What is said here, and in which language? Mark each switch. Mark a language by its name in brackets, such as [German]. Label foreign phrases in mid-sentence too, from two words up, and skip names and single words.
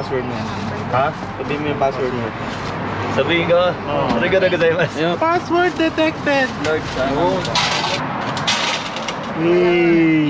[Filipino] Ha? Sabihin mo yung password mo. Sabihin ko, [Japanese] ありがとうございます. [English] Password detected! [Filipino] Lord, sana. [English] Hey!